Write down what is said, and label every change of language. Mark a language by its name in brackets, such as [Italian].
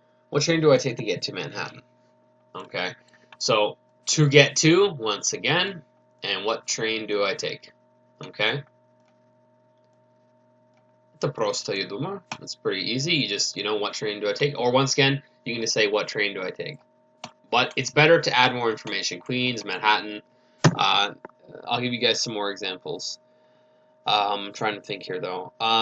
[English] What train do I take to get to Manhattan? Okay, so to get to, once again, and what train do I take? [Russian] Okay, это просто, я думаю. [English] It's pretty easy. You just, what train do I take? Or once again, you can just say, what train do I take? But it's better to add more information. Queens, Manhattan. I'll give you guys some more examples. I'm trying to think here, though.